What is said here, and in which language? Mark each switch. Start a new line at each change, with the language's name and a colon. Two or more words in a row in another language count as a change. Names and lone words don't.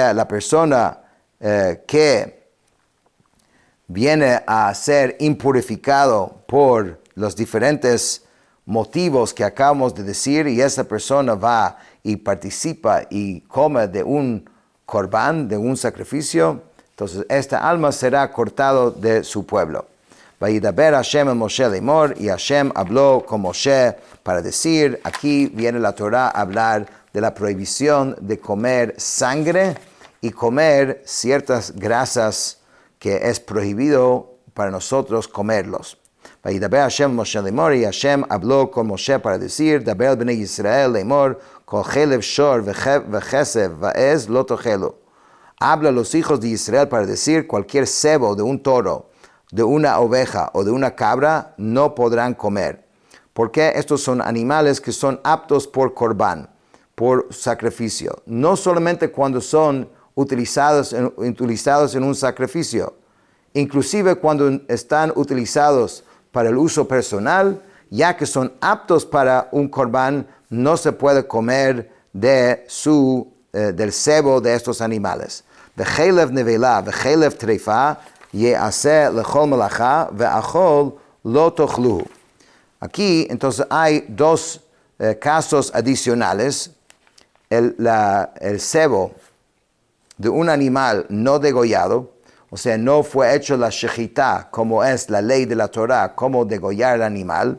Spanish: O sea, la persona que viene a ser impurificado por los diferentes motivos que acabamos de decir, y esa persona va y participa y come de un corbán, de un sacrificio, entonces esta alma será cortado de su pueblo.
Hebrew: וידבר השם אל משה לאמר,
Spanish: y Hashem habló con Moshe para decir, aquí viene la Torah a hablar de la prohibición de comer sangre y comer ciertas grasas que es prohibido para nosotros comerlos.
Hebrew: וידבר השם אל משה לאמר,
Spanish: y Hashem habló con Moshe para decir,
Hebrew: דבר אל בני ישראל לאמר כל חלב שור וכשב ועז לא תאכלו.
Spanish: Habla a los hijos de Israel para decir, cualquier cebo de un toro, de una oveja o de una cabra no podrán comer, porque estos son animales que son aptos por corbán, por sacrificio, no solamente cuando son utilizados en un sacrificio, inclusive cuando están utilizados para el uso personal, ya que son aptos para un corbán, no se puede comer del cebo de estos animales.
Hebrew: וחלב נבלה וחלב טרפה יעשה לכל מלאכה, ואכל לא תאכלהו.
Spanish: Aquí, entonces, hay dos casos adicionales. El cebo de un animal no degollado, o sea, no fue hecho la shechitá, como es la ley de la Torah, como degollar el animal.